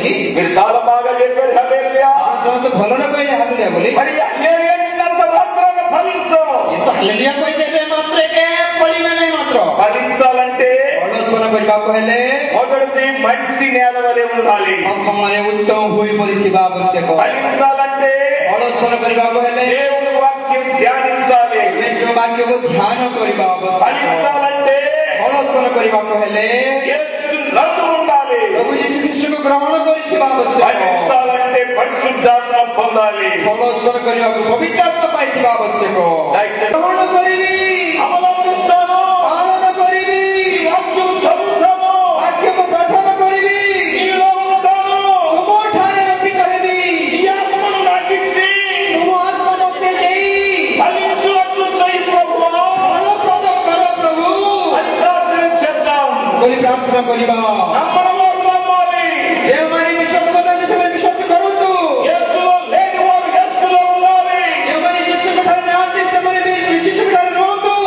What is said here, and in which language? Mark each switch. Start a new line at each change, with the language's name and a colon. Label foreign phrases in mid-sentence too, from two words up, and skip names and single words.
Telugu: మీరు చాలా బాగా చెప్పారు హల్లెలూయా.
Odia: ସମସ୍ତେ ଭଲ ନ କହିଲେ ହାଲେଲୁୟା ବୋଲି
Telugu: మరి హల్లెలూయానంత మాత్రాన ఫలించం.
Odia: କିନ୍ତୁ ହାଲେଲୁୟା କହିଦେବେ ମାତ୍ରକେ ଫଳିବେ ନାହିଁ ମାତ୍ର.
Telugu: ఫలించాలంటే
Odia: ଫଳୋତ୍ପନ୍ନ କରିବାକୁ ହେଲେ
Telugu: మొదటిది మంచి నేల వలె ఉండాలి.
Odia: ପ୍ରଥମରେ ଉତ୍ତମ ଭୂମି ପରି ଥିବା ଆବଶ୍ୟକ.
Telugu: ఫలించాలంటే
Odia: ଫଳୋତ୍ପନ୍ନ କରିବାକୁ ହେଲେ
Telugu: దేవుని వాక్యం ధ్యానించాలి.
Odia: ପରମେଶ୍ୱର ବାକ୍ୟକୁ ଧ୍ୟାନ କରିବା ଆବଶ୍ୟକ.
Telugu: ఫలించాలంటే
Odia: ଫଳୋତ୍ପନ୍ନ କରିବାକୁ ହେଲେ
Telugu: యేసు నందు ఉండాలి.
Odia: ପ୍ରଭୁ ଯୀଶୁ ଖ୍ରୀଷ୍ଟକୁ ଗ୍ରହଣ କରିଥିବା ଆବଶ୍ୟକ.
Telugu: ఫలించాలంటే పరిశుద్ధాత్మ పొందాలి.
Odia: ଫଳୋତ୍ପନ୍ନ କରିବାକୁ ପବିତ୍ର ଆତ୍ମା ପାଇଥିବା ଆବଶ୍ୟକ.
Telugu: దయచేసి
Odia: ଗ୍ରହଣ କରିବି,
Telugu: అవలంబిస్తాను.
Odia: ପାଳନ କରିବି,
Telugu: వాక్యం చదువుతాను.
Odia: ବାକ୍ୟକୁ ପଠନ କରିବି,
Telugu: నీలో ఉంటాను.
Odia: ତୁମଠାରେ ରଖି କହିବି,
Telugu: ఈ ఆత్మను నాకిచ్చి
Odia: ତୁମ ଆତ୍ମା ମୋତେ ଦେଇ
Telugu: ఫలించునట్లు చేయి ప్రభువా
Odia: ଫଳପ୍ରଦ କର ପ୍ରଭୁ
Telugu: అని ప్రార్థన చేద్దాం.
Odia: ବୋଲି ପ୍ରାର୍ଥନା କରିବା.
Telugu: నమ్మనవారు నమ్మాలి.
Odia: ଯେଉଁମାନେ ବିଶ୍ୱାସ କରନ୍ତି ସେମାନେ ବିଶ୍ୱାସ କରନ୍ତୁ.
Telugu: యేసులో లేని వారు యేసులో ఉండాలి.
Odia: ଯେଉଁମାନେ ଯୀଶୁଙ୍କ ଠାରେ ନାହାନ୍ତି ସେମାନେ ବି ଯୀଶୁଙ୍କ ଠାରେ ରୁହନ୍ତୁ.